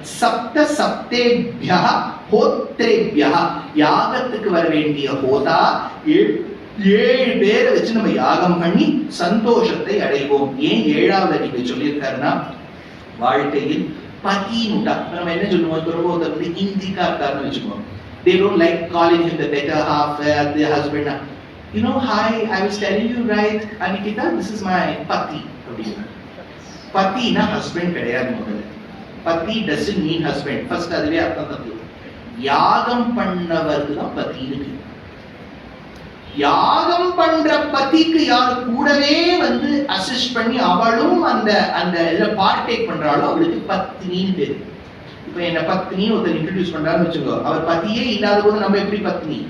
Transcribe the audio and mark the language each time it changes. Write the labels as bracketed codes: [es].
[ta] சப்த சப்தேபியா ஹோத்ரேபியா, யாகத்துக்கு வர வேண்டிய ஹோதா 7 பேரை வச்சு நம்ம யாகம் பண்ணி சந்தோஷத்தை அடைவோம். ஏன் 7வது அடிக்கு சொல்லியிருக்காருன்னா, வாழ்க்கையில் பதினுட்டா நம்ம என்ன சொல்லுவோம், ஒருத்தர் வந்து இந்திக்கா இருக்காருன்னு வச்சுக்கோங்க. [en] They don't like calling him the better half, the husband. You know, hi, I was telling you, right, Anikita, this is my pati. Pati na husband [ta] கிடையாது. முதல்ல [en] pati doesn't mean husband. [ta] First அதுவே அர்த்தம் தப்பு. யாகம் பண்ணவருக்கு தான் பதி இருக்கு. யாகம் பண்ற பத்திக்கு யார் கூடவே வந்து அசிஸ்ட் பண்ணி அவளும் அந்த அந்த பார்ட்டேக் பண்றாளோ அவளுக்கு பத்னின்னு பேரு. இப்ப என்ன பத்னி ஒருத்தர் இன்ட்ரோடியூஸ் பண்றாருன்னு வச்சுக்கோ, அவர் பத்தியே இல்லாத போது நம்ம எப்படி பத்னி?